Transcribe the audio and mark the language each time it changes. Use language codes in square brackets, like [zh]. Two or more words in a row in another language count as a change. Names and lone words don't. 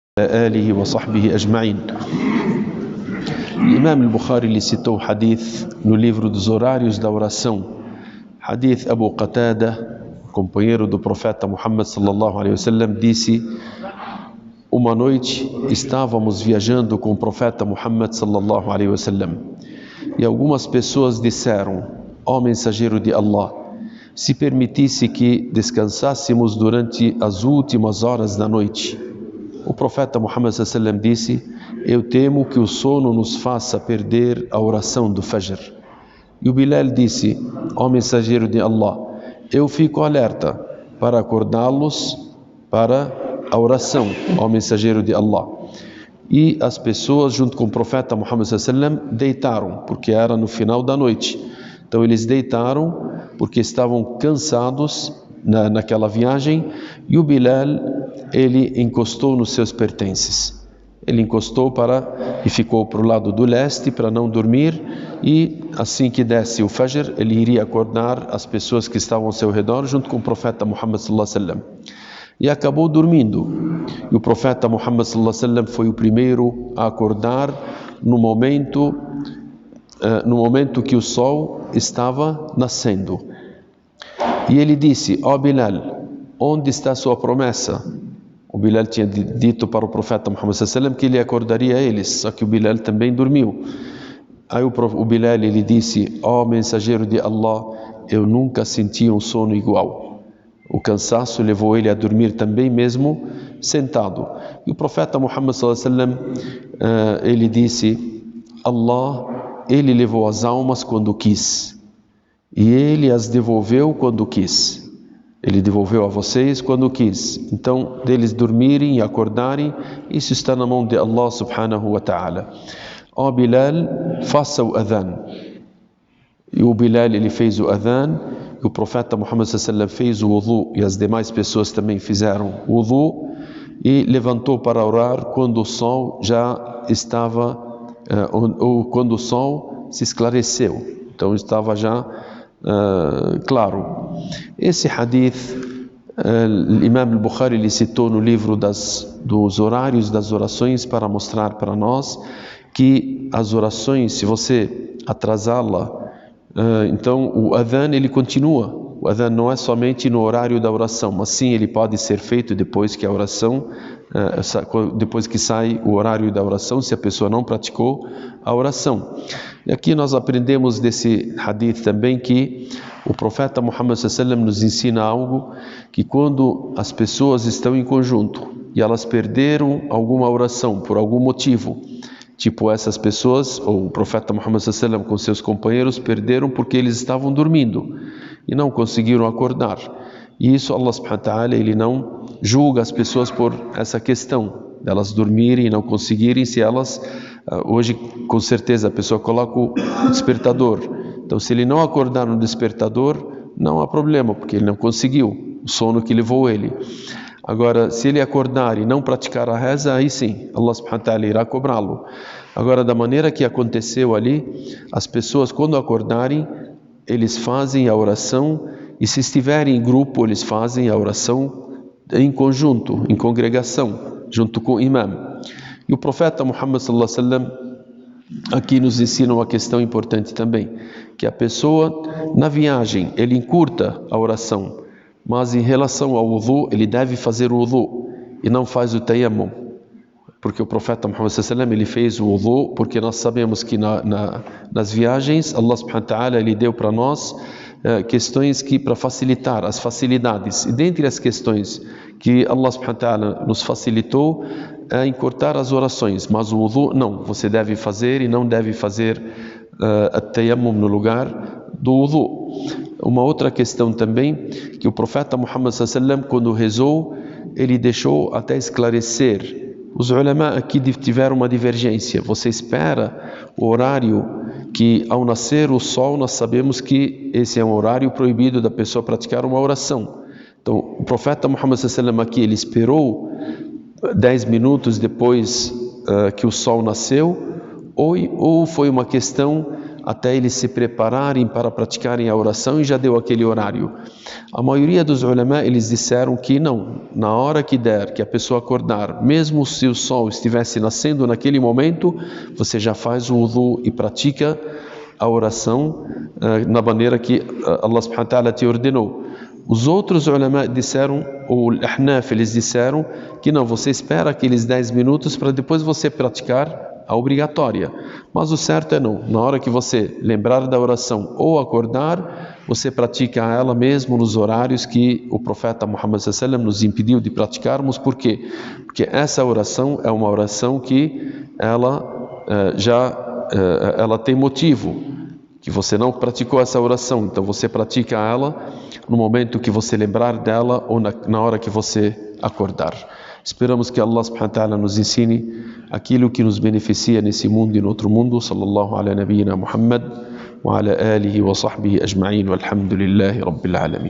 [ar] آله وصحبه أجمعين. [pt] Imam al-Bukhari lhe citou o hadith no livro dos horários da oração. Hadith Abu Qatada, companheiro do profeta Muhammad [ar] صلى الله عليه وسلم, [pt] disse: uma noite estávamos viajando com o profeta Muhammad [ar] صلى الله عليه وسلم [pt] e algumas pessoas disseram: ó mensageiro de Allah, se permitisse que descansássemos durante as últimas horas da noite. O profeta Muhammad [ar] صلى الله عليه وسلم [pt] disse: eu temo que o sono nos faça perder a oração do Fajr. E o Bilal disse: ó mensageiro de Allah, eu fico alerta para acordá-los para a oração, ó mensageiro de Allah. E as pessoas junto com o profeta Muhammad [ar] صلى الله عليه وسلم [pt] deitaram, porque era no final da noite. Então eles deitaram porque estavam cansados naquela viagem, e o Bilal, ele encostou nos seus pertences. Ele encostou e ficou para o lado do leste para não dormir, e assim que desse o Fajr, ele iria acordar as pessoas que estavam ao seu redor junto com o profeta Muhammad [ar] صلى الله عليه وسلم. [pt] E acabou dormindo. E o profeta Muhammad [ar] صلى الله عليه وسلم [pt] foi o primeiro a acordar no momento que o sol estava nascendo. E ele disse: ó Bilal, onde está sua promessa? O Bilal tinha dito para o profeta Muhammad [ar] صلى الله عليه وسلم [pt] que ele acordaria eles, só que o Bilal também dormiu. Aí o Bilal, ele disse: ó mensageiro de Allah, eu nunca senti um sono igual. O cansaço levou ele a dormir também, mesmo sentado. E o profeta Muhammad [ar] صلى الله عليه وسلم, [pt] ele disse: Allah, ele levou as almas quando quis, e ele as devolveu quando quis. Ele devolveu a vocês quando quis. Então, deles dormirem e acordarem, isso está na mão de Allah [ar] سبحانه وتعالى. [pt] Ó Bilal, faça o adhan. E o Bilal, ele fez o adhan, e o profeta Muhammad [ar] صلى الله عليه وسلم [pt] fez o wudu, e as demais pessoas também fizeram o wudu, e levantou para orar quando o sol já estava, ou quando o sol se esclareceu. Então estava já claro. Esse hadith, Imam al-Bukhari lhe citou no livro dos horários das orações para mostrar para nós que as orações, se você atrasá-la, então o adhan ele continua. O adhan não é somente no horário da oração, mas sim ele pode ser feito depois que a oração, depois que sai o horário da oração, se a pessoa não praticou a oração. E aqui nós aprendemos desse hadith também que o profeta Muhammad [ar] صلى الله عليه وسلم [pt] nos ensina algo, que quando as pessoas estão em conjunto e elas perderam alguma oração por algum motivo, tipo essas pessoas, ou o profeta Muhammad [ar] صلى الله عليه وسلم [pt] com seus companheiros, perderam porque eles estavam dormindo e não conseguiram acordar. E isso Allah [ar] سبحانه وتعالى, [pt] ele não julga as pessoas por essa questão delas dormirem e não conseguirem, se elas hoje com certeza a pessoa coloca o despertador. Então se ele não acordar no despertador, não há problema, porque ele não conseguiu o sono que levou ele. Agora, se ele acordar e não praticar a reza, aí sim, Allah [ar] سبحانه وتعالى [pt] irá cobrá-lo. Agora, da maneira que aconteceu ali, as pessoas quando acordarem, eles fazem a oração, e se estiverem em grupo, eles fazem a oração em conjunto, em congregação, junto com o imam. E o profeta Muhammad [ar] صلى الله عليه وسلم [pt] aqui nos ensina uma questão importante também, que a pessoa na viagem, ele encurta a oração, mas em relação ao wudu, ele deve fazer o wudu e não faz o tayammum. Porque o profeta Muhammad [ar] صلى الله عليه وسلم, [pt] ele fez o wudu, porque nós sabemos que nas viagens, Allah [ar] سبحانه وتعالى, [pt] ele deu para nós questões que para facilitar as facilidades. E dentre as questões que Allah [ar] سبحانه وتعالى [pt] nos facilitou, é encurtar as orações, mas o wudu não, você deve fazer e não deve fazer at-tayammum no lugar do wudu. Uma outra questão também, que o profeta Muhammad [ar] صلى الله عليه وسلم, [pt] quando rezou, ele deixou até esclarecer. Os ulama aqui tiveram uma divergência. Você espera o horário que ao nascer o sol, nós sabemos que esse é um horário proibido da pessoa praticar uma oração. Então o profeta Muhammad [ar] صلى الله عليه وسلم [pt] aqui, ele esperou 10 minutos depois que o sol nasceu, ou foi uma questão até eles se prepararem para praticarem a oração e já deu aquele horário. A maioria dos ulama, eles disseram que não, na hora que der, que a pessoa acordar, mesmo se o sol estivesse nascendo naquele momento, você já faz o wudu e pratica a oração na maneira que Allah [ar] سبحانه وتعالى [pt] te ordenou. Os outros ulama disseram, ou Ahnaf, eles disseram que não, você espera aqueles 10 minutos para depois você praticar a obrigatória. Mas o certo é não, na hora que você lembrar da oração ou acordar, você pratica ela mesmo nos horários que o profeta Muhammad [ar] صلى الله عليه وسلم [pt] nos impediu de praticarmos. Por quê? Porque essa oração é uma oração que ela ela tem motivo, que você não praticou essa oração, então você pratica ela no momento que você lembrar dela ou na hora que você acordar. Esperamos que Allah [ar] سبحانه وتعالى [pt] nos ensine aquilo que nos beneficia nesse mundo e no outro mundo. [ar] صلى الله على نبينا محمد وعلى آله وصحبه أجمعين والحمد لله رب العالمين.